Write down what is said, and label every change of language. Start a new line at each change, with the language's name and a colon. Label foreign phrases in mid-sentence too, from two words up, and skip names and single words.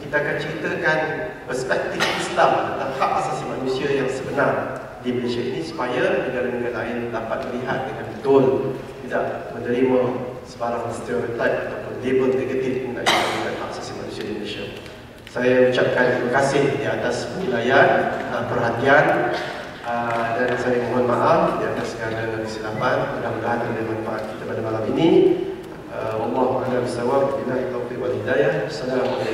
Malay: Kita akan ceritakan perspektif Islam tentang hak asasi manusia yang sebenar di Malaysia ini, supaya negara-negara lain dapat melihat dengan betul, tidak menerima sebarang stereotip ataupun label negatif mengenai hak asasi manusia di Malaysia. Saya ucapkan terima kasih di atas penilaian, perhatian, dan saya mohon maaf di atas segala kesilapan. Mudah-mudahan ada manfaat kita pada malam ini.
Arabic: والله أعلم بالصواب. بالله توفيق والهداية. Assalamualaikum.